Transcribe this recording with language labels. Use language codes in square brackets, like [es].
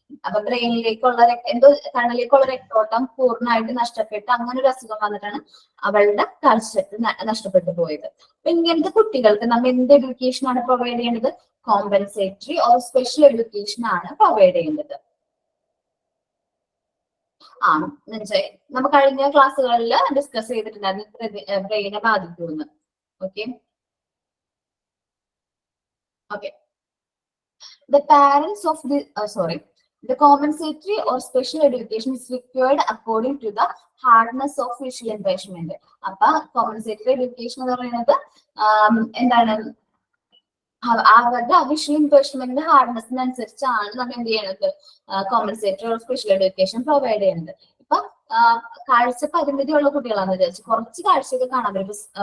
[ml] അപ്പൊ ബ്രെയിനിലേക്കുള്ള എന്തോ കണ്ണിലേക്കുള്ള രക്തോട്ടം പൂർണ്ണമായിട്ട് നഷ്ടപ്പെട്ട് അങ്ങനെ ഒരു അസുഖം വന്നിട്ടാണ് അവളുടെ കാഴ്ചശക്തി നഷ്ടപ്പെട്ടു പോയത്. അപ്പൊ ഇങ്ങനത്തെ കുട്ടികൾക്ക് നമ്മൾ എന്ത് എഡ്യൂക്കേഷൻ ആണ് പ്രൊവൈഡ് ചെയ്യേണ്ടത്, കോമ്പൻസേറ്ററി ഓർ സ്പെഷ്യൽ എഡ്യൂക്കേഷൻ ആണ് പ്രൊവൈഡ് ചെയ്യേണ്ടത്. നമ്മൾ കഴിഞ്ഞ ക്ലാസ്സുകളിൽ ഡിസ്കസ് ചെയ്തിട്ടുണ്ടായിരുന്നു ബ്രെയിനെ ബാധിക്കുമെന്ന്. Okay, [en] the parents of the compensatory or special education is required according to the hardness of visual impairment. [ml] അപ്പൊ കോമ്പൻസേറ്ററി എഡ്യൂക്കേഷൻ എന്ന് പറയുന്നത് എന്താണ്, അവരുടെ വിഷ്വൽ ഇംപേർമെന്റിന്റെ ഹാർഡ്നെസ്സിനനുസരിച്ചാണ് നമ്മൾ എന്ത് ചെയ്യുന്നത്, compensatory or special education provide ചെയ്യുന്നത്. ഇപ്പൊ കാഴ്ച പരിമിതിയുള്ള കുട്ടികളാണെന്ന് വിചാരിച്ചു, കുറച്ച് കാഴ്ചയൊക്കെ കാണാൻ പറ്റും.